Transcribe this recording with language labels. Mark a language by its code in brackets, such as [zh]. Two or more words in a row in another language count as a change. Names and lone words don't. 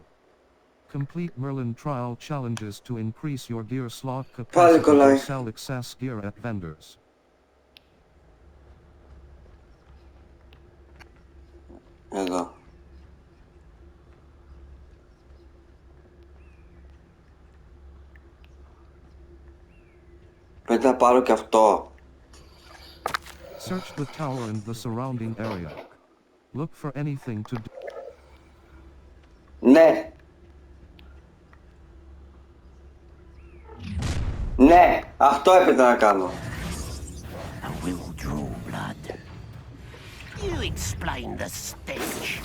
[en] Complete Merlin trial challenges to increase your gear slot capacity or sell excess gear at vendors. [el] Εδώ. Πρέπει να πάρω και αυτό. [en] Search the tower and the surrounding area. Look for anything to do. [el] Ναι. Ναι, αυτό έπρεπε να κάνω. [en] I will draw blood. You explain the stench.